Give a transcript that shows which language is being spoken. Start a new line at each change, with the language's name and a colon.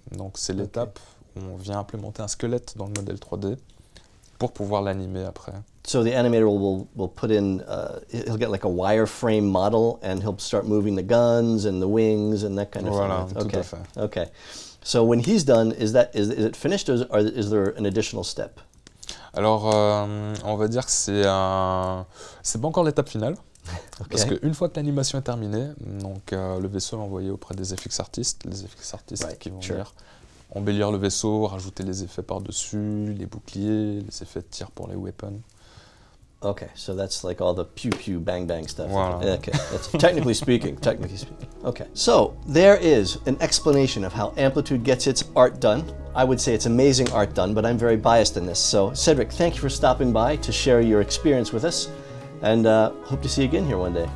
French: Donc c'est l'étape où on vient implémenter un squelette dans le modèle 3D pour pouvoir l'animer après.
English: So the animator will put in, he'll get like a wireframe model and he'll start moving the guns and the wings and that kind of thing.
French: Voilà, tout à fait.
English: Okay. So when he's done, is it finished or is there an additional step?
French: Alors, on va dire que c'est pas encore l'étape finale. Parce qu'une fois que l'animation est terminée, donc, le vaisseau est envoyé auprès des FX artistes, les FX artistes qui vont venir embellir le vaisseau, rajouter les effets par-dessus, les boucliers, les effets de tir pour les weapons.
English: Okay, so that's like all the pew pew bang bang stuff.
French: Voilà.
English: Okay, that's technically speaking. Okay, so there is an explanation of how Amplitude gets its art done. I would say it's amazing art done, but I'm very biased in this. So Cedric, thank you for stopping by to share your experience with us, and hope to see you again here one day.